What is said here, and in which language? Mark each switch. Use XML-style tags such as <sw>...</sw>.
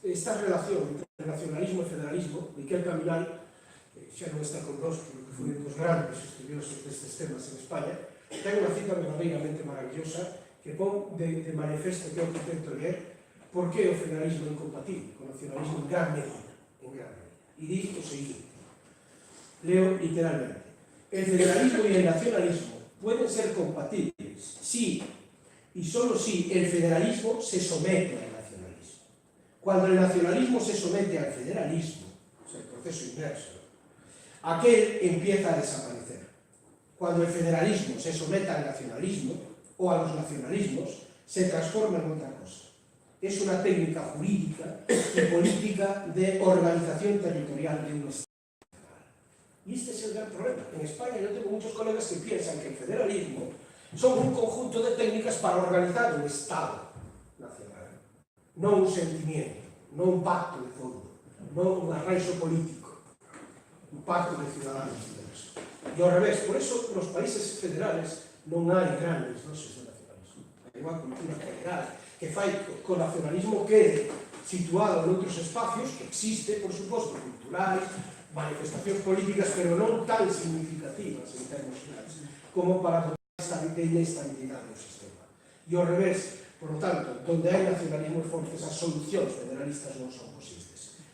<gl>Esta relación entre nacionalismo e federalismo, Miquel Camilari, xa non está con nós, porque foi un dos grandes estudiosos destes temas en España, ten unha cita verdadeiramente maravillosa que pon de manifesto que é o que tento leer por que o federalismo é incompatible con o nacionalismo en gran medida. E diz o seguinte, leo literalmente:</gl> <es>el federalismo y el nacionalismo pueden ser compatibles si y solo si el federalismo se somete al nacionalismo. Cuando el nacionalismo se somete al federalismo, o sea, el proceso inverso, aquel empieza a desaparecer. Cuando el federalismo se someta al nacionalismo o a los nacionalismos, se transforma en otra cosa. Es una técnica jurídica y política de organización territorial de un Estado. Y este es el gran problema. En España yo tengo muchos colegas que piensan que el federalismo son un conjunto de técnicas para organizar un Estado nacional, no un sentimiento, no un pacto de fondo, no un arraigo político, un pacto de ciudadanos diversos. Y al revés, por eso los países federales</es> <gl>non hai</gl> <es>grandes dosis de nacionalismo.</es> <gl>Hai unha cultura federal que fai co nacionalismo quede situado en outros espacios que existe, por suposto, culturais, manifestacións políticas, pero non tan significativas en termos claros, como para poder inestabilidade do sistema. E ao revés,</gl> <es>por lo tanto,</es> <gl>donde hai nacionalismo fortes, as solucións federalistas non son posibles.</gl>